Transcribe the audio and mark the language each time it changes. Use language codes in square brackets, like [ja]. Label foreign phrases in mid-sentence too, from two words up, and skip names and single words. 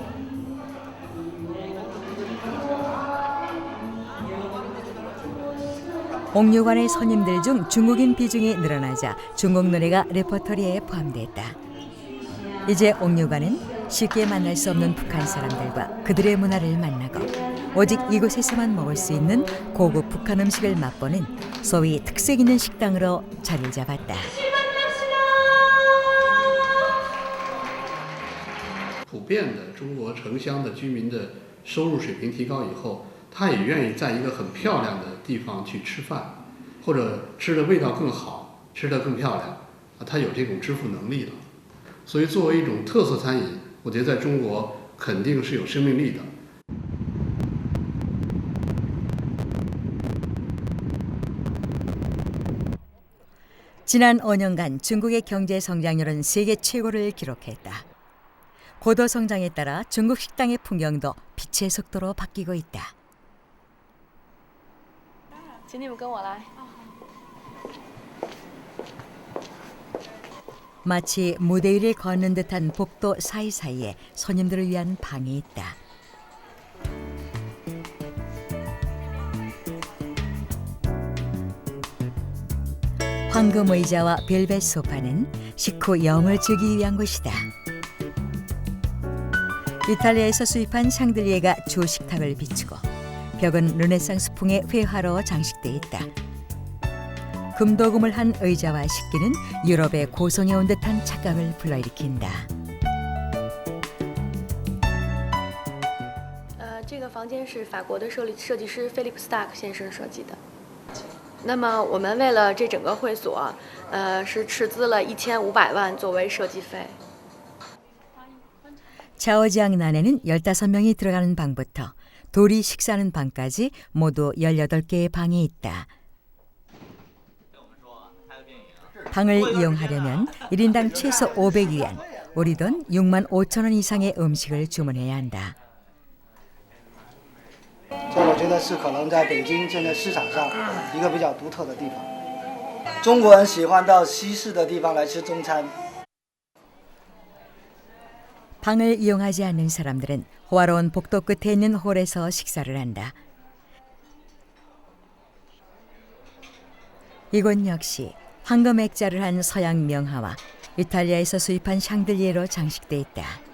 [ko] 옥류관의 손님들 중 중국인 비중이 늘어나자 중국 노래가 레퍼토리에 포함됐다. 이제 옥류관은 쉽게 만날 수 없는 북한 사람들과 그들의 문화를 만나고 오직 이곳에서만 먹을 수 있는 고급 북한 음식을 맛보는 소위 특색 있는 식당으로 자리를 잡았다. [zh] 普遍的中国城乡的居民的收入水平提高以后，他也愿意在一个很漂亮的地方去吃饭，或者吃的味道更好，吃得更漂亮，他有这种支付能力了。所以作为一种特色餐饮，我觉得在中国肯定是有生命力的。 [ko] 지난 5년간 중국의 경제 성장률은 세계 최고를 기록했다. 고도 성장에 따라 중국 식당의 풍경도 빛의 속도로 바뀌고 있다. [zh] 请你们跟我来。 [ko] 마치 무대 위를 걷는 듯한 복도 사이사이에 손님들을 위한 방이 있다. 황금 의자와 벨벳 소파는 식후 영을 즐기기 위한 곳이다. 이탈리아에서 수입한 샹들리에가 주 식탁을 비추고 벽은 르네상스풍의 회화로 장식돼 있다. 금도금을 한 의자와 식기는 유럽의 고성에 온 듯한 착각을 불러일으킨다. [zh] 这个房间是法国的设计师菲利普·斯塔克先生设计的。那么我们为了这整个会所，是斥资了1500万作为设计费。 [ko] 샤오지앙난에는 15명이 들어가는 방부터 둘이 식사하는 방까지 모두 18개의 방이 있다. 방을 이용하려면 1인당 최소 500위안, 우리 돈 6만 5천 원 이상의 음식을 주문해야 한다. [zh] 这我觉得是可能在北京现在市场上一个比较独特的地方。中国人喜欢到西式的地方来吃中餐。 [ko] 방을 이용하지 않는 사람들은 호화로운 복도 끝에 있는 홀에서 식사를 한다. 이곳 역시 황금 액자를 한 서양 명화와 이탈리아에서 수입한 샹들리에로 장식돼 있다.